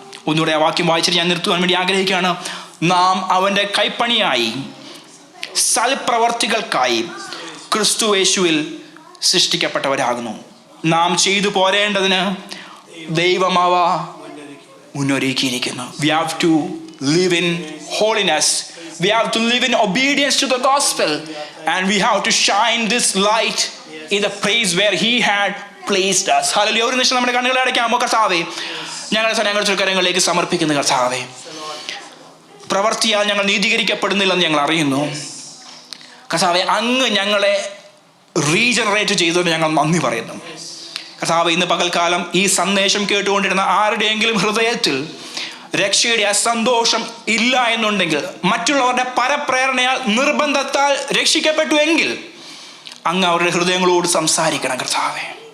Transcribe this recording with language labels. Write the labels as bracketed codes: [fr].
[ml] ഒന്നുകൂടെ ആ വാക്യം വായിച്ചിട്ട് ഞാൻ നിർത്തുവാൻ വേണ്ടി ആഗ്രഹിക്കുകയാണ്. നാം അവൻ്റെ കൈപ്പണിയായി സൽപ്രവർത്തികൾക്കായി ക്രിസ്തു യേശുവിൽ സൃഷ്ടിക്കപ്പെട്ടവരാകുന്നു. നാം ചെയ്തു പോരേണ്ടതിന് ദൈവം അവ മുന്നൊരുക്കിയിരിക്കുന്നു. [en] We have to live in holiness. We have to live in obedience to the gospel. And we have to shine this light in the place where He had placed us. [ml] Hallelujah. ഒരു നിമിഷം നമ്മുടെ കണ്ണുകളെ അടയ്ക്കാമോ? കർത്താവേ, ഞങ്ങളുടെ ചുരുക്കരങ്ങളിലേക്ക് സമർപ്പിക്കുന്ന കർത്താവേ, പ്രവർത്തിയാൽ ഞങ്ങൾ നീതീകരിക്കപ്പെടുന്നില്ലെന്ന് ഞങ്ങൾ അറിയുന്നു. കർത്താവേ, അങ്ങ് ഞങ്ങളെ റീജനറേറ്റ് ചെയ്തതിന് ഞങ്ങൾ നന്ദി പറയുന്നു. കർത്താവേ, ഇന്ന് പകൽക്കാലം ഈ സന്ദേശം കേട്ടുകൊണ്ടിരുന്ന ആരുടെയെങ്കിലും ഹൃദയത്തിൽ രക്ഷയുടെ ആ സന്തോഷം ഇല്ല എന്നുണ്ടെങ്കിൽ, മറ്റുള്ളവരുടെ പരപ്രേരണയാൽ നിർബന്ധത്താൽ രക്ഷിക്കപ്പെട്ടു എങ്കിൽ, അങ്ങ് അവരുടെ ഹൃദയങ്ങളോട് സംസാരിക്കണം കർത്താവേ.